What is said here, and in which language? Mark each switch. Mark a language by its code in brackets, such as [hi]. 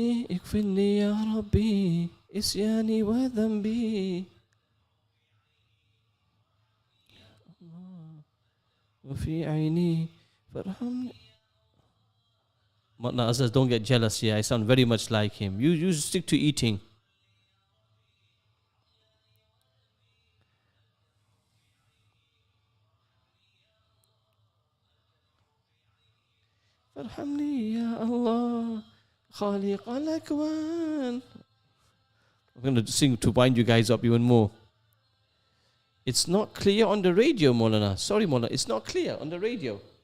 [ar] اغفر لي يا ربي إسياني وذنبي وفي عيني فارحمني. [en] Moulana Azaz, don't get jealous here. I sound very much like him. You stick to eating. [ar] فارحمني يا الله خالق الأكوان. [en] I'm going to sing to wind you guys up even more. It's not clear on the radio, Moulana. Sorry, Moulana. It's not clear on the radio.